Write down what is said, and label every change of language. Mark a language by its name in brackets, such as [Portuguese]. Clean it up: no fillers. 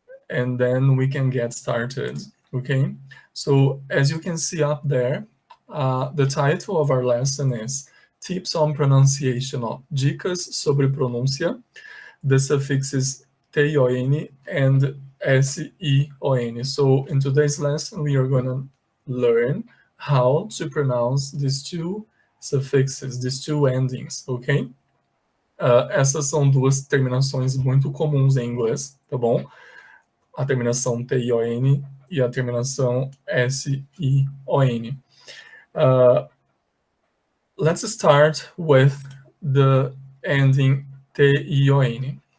[English] And then we can get started, okay? So as you can see up there, the title of our lesson is Tips on Pronunciation, [Portuguese] Dicas sobre Pronúncia, [English] the suffixes T-I-O-N and S-I-O-N. So in today's lesson, we are going to learn how to pronounce these two suffixes, these two endings, ok? [Portuguese] Essas são duas terminações muito comuns em inglês, tá bom? A terminação T-I-O-N e a terminação S-I-O-N. [English] Let's start with the ending T-I-O-N.